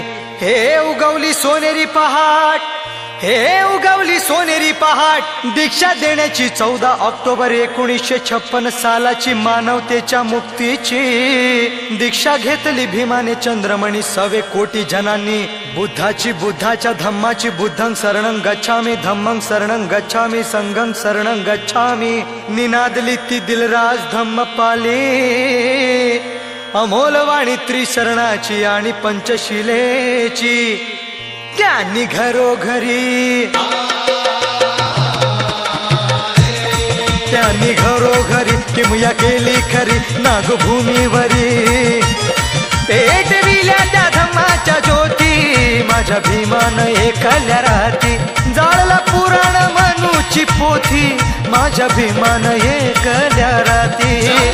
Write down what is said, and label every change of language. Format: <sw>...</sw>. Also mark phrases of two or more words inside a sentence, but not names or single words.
<mr>हे उगवली सोनेरी पहाट हे उगवली सोनेरी पहाट दीक्षा देण्याची 14 ऑक्टोबर 1956 सालाची मानवतेच्या मुक्तीची दीक्षा घेतली भीमाने चंद्रमणी 100 कोटी जनांनी बुद्धाची बुद्धाच्या धम्माची</mr> <pi>बुद्धं शरणं गच्छामी धम्मं शरणं गच्छामी संघं शरणं गच्छामी</pi> <mr>निनादली ती दिलराज धम्मपाली अमोलवाणी त्रिशरणाची आणि पंचशिलेची त्यांनी घरोघरी त्यांनी घरोघरी किमया केली खरी नागभूमीवरी पेटविल्या त्या धम्माच्या ज्योती माझ्या भीमान एकल्या राती जाळला पुराण मनूची पोथी माझ्या भीमान एकल्या राती</mr>